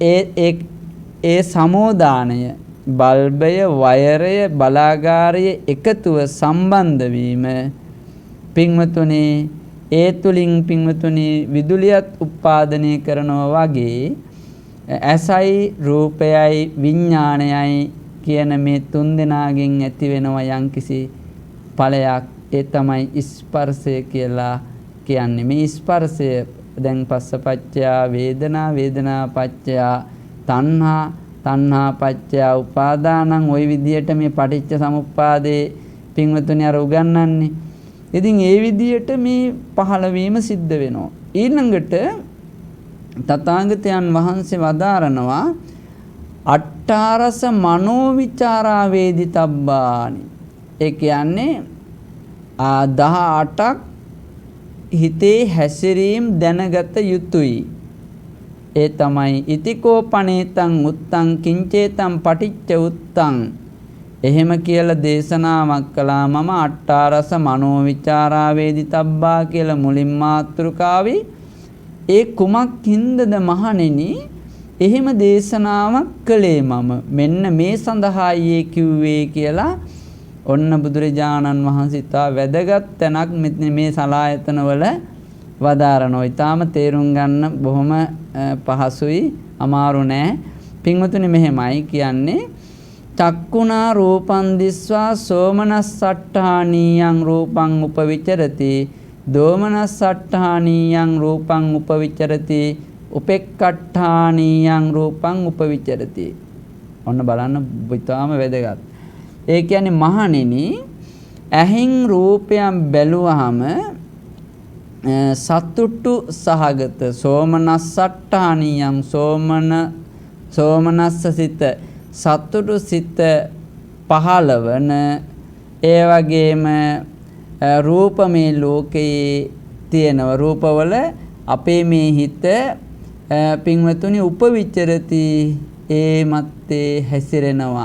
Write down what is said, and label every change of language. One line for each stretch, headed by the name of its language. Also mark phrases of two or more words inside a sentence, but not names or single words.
Sinhala: ඒ සමෝදානය බල්බය වයරය බලාගාරය එකතුව සම්බන්ධ වීම පින්වතුනි ඒ තුලින් පින්වතුනි විදුලියත් උත්පාදනය කරනවා වගේ ඇසයි රූපයයි විඥානයයි කියන මේ තුන් දෙනාගෙන් ඇති වෙනවා යම්කිසි ඵලයක් ඒ තමයි ස්පර්ශය කියලා කියන්නේ. මේ ස්පර්ශය දැන්
Pali: පස්සපච්චය වේදනා වේදනා පච්චය තණ්හා තණ්හා පච්චය උපාදානං
Sinhala: ওই විදිහට මේ පටිච්ච සමුප්පාදේ පින්වතුනි අර උගන්වන්නේ. ඉතින් ඒ විදිහට මේ පහළ වීම සිද්ධ වෙනවා. ඊළඟට තථාගතයන් වහන්සේ වදාරනවා
Pali: අට්ඨාරස මනෝවිචාරා වේදිතබ්බානි.
Sinhala: ඒ කියන්නේ 18ක් හිතේ හැසිරීම දැනගත යුතුයි. ඒ තමයි
Pali: ඉතිකෝ පනේතං උත්තං කිංචේතං පටිච්ච උත්තං.
Sinhala: එහෙම කියලා දේශනාවක් කළා මම
Pali: අට්ඨාරස මනෝවිචාරා වේදිතබ්බා
Sinhala: කියලා මුලින් මාතෘකාවේ ඒ කුමක් හින්දද මහණෙනි එහෙම දේශනාවක් කළේ මම මෙන්න මේ සඳහායි කිව්වේ කියලා ඔන්න බුදුරජාණන් වහන්සේ තා වැදගත් තැනක් මේ සලායතන වල වදාරනවා. ඊටාම තේරුම් ගන්න බොහොම පහසුයි අමාරු නෑ. පින්වතුනි මෙහෙමයි කියන්නේ
Pali: චක්කුණා රූපං දිස්වා සෝමනස්සට්ඨානීයං රූපං උපවිචරති දෝමනස්සට්ඨානීයං රූපං උපවිචරති උපෙක්ඛට්ඨානීයං රූපං උපවිචරති.
Sinhala: ඔන්න බලන්න ඊටාම වැදගත්. ඒ කියන්නේ මහණෙනි ඇහින් රූපයන් බැලුවහම සතුටු සහගත සෝමනස්සට්ඨානීයං සෝමනස්ස සිත සතුටු සිත පහළවන ඒ වගේම රූපමේ ලෝකයේ තියෙනව රූපවල අපේ මේ හිත පින්වතුනි උපවිචරති ඒ මැත්තේ හැසිරෙනවා.